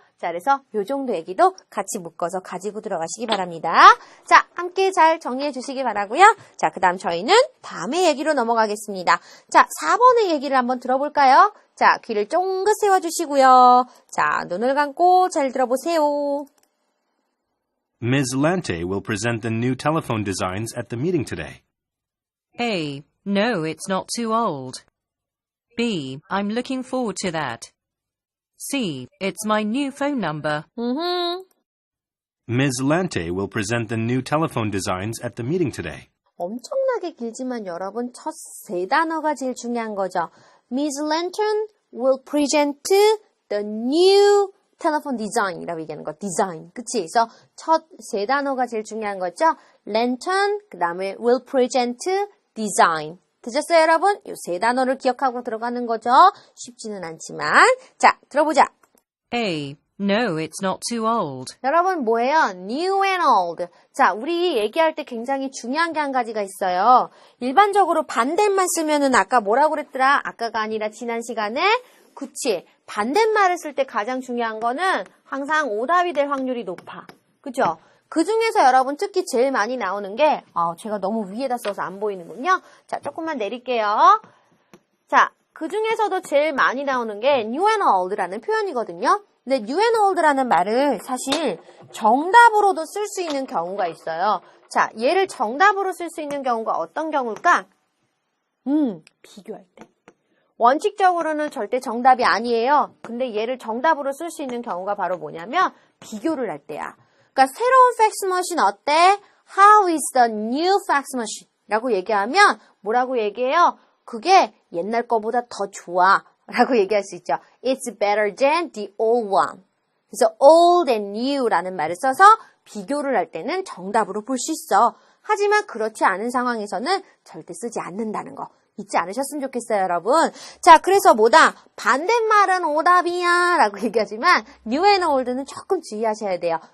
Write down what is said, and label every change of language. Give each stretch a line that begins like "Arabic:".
Korean: 자, 그래서 요 정도 얘기도 같이 묶어서 가지고 들어가시기 바랍니다. 자, 함께 잘 정리해 주시기 바라고요. 자, 그 다음 저희는 다음의 얘기로 넘어가겠습니다. 자, 4번의 얘기를 한번 들어볼까요? 자, 귀를 쫑긋 세워주시고요. 자, 눈을 감고 잘 들어보세요.
English: Ms. Lante will present the new telephone designs at the meeting today. A. No, it's not too old. B. I'm looking forward to that. C. It's my new phone number. Ms. Lante will present the new telephone designs at the meeting today.
Korean: 엄청나게 길지만 여러분 첫 세 단어가 제일 중요한 거죠. Ms. Lantern will present the new telephone design 이라고 얘기하는 거. design. 그치? 그래서 첫 세 단어가 제일 중요한 거죠. lantern, 그 다음에 will present, design. 되셨어요, 여러분? 이 세 단어를 기억하고 들어가는 거죠. 쉽지는 않지만. 자, 들어보자.
English: A. No, it's not too old.
Korean: 여러분 뭐예요? new and old. 자, 우리 얘기할 때 굉장히 중요한 게 한 가지가 있어요. 일반적으로 반대말 쓰면은 아까 뭐라고 그랬더라? 아까가 아니라 지난 시간에 그치. 반대말을 쓸 때 가장 중요한 거는 항상 오답이 될 확률이 높아. 그죠? 그 중에서 여러분 특히 제일 많이 나오는 게 제가 너무 위에다 써서 안 보이는군요. 자, 조금만 내릴게요. 자, 그 중에서도 제일 많이 나오는 게 new and old라는 표현이거든요. 근데 new and old라는 말을 사실 정답으로도 쓸 수 있는 경우가 있어요. 자, 얘를 정답으로 쓸 수 있는 경우가 어떤 경우일까? 비교할 때. 원칙적으로는 절대 정답이 아니에요. 근데 얘를 정답으로 쓸 수 있는 경우가 바로 뭐냐면 비교를 할 때야. 그러니까 새로운 팩스 머신 어때?
English: How is the new fax machine?
Korean: 라고 얘기하면 뭐라고 얘기해요? 그게 옛날 거보다 더 좋아. 라고 얘기할 수 있죠.
English: It's better than the old one.
Korean: 그래서 old and new라는 말을 써서 비교를 할 때는 정답으로 볼 수 있어. 하지만 그렇지 않은 상황에서는 절대 쓰지 않는다는 거. 잊지 않으셨으면 좋겠어요, 여러분. 자, 그래서 뭐다? 반대말은 오답이야 라고 얘기하지만 new and old는 조금 주의하셔야 돼요.